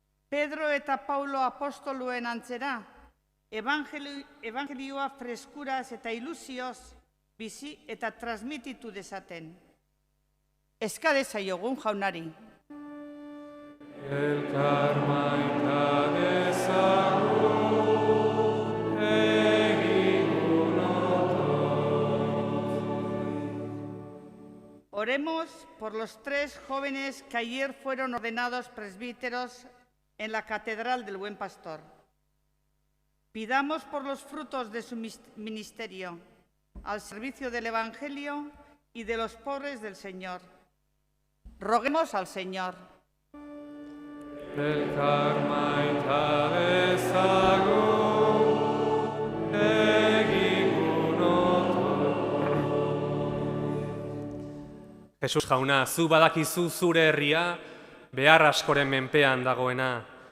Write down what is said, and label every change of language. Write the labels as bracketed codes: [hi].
[eu] Pedro eta Paulo apostoluen antzera, evangelioa freskuraz eta ilusioz bizi eta transmititu dezaten. Eska dezaiogun jaunari. Elkar maita dezagun, egun [es] Oremos por los 3 jóvenes que ayer fueron ordenados presbíteros en la Catedral del Buen Pastor. Pidamos por los frutos de su ministerio, al servicio del Evangelio y de los pobres del Señor. Roguemos al Señor. [eu] Elkar maita dezagun, egun Jesus jauna, zu badakizu zure herria behar askoren menpean dagoena.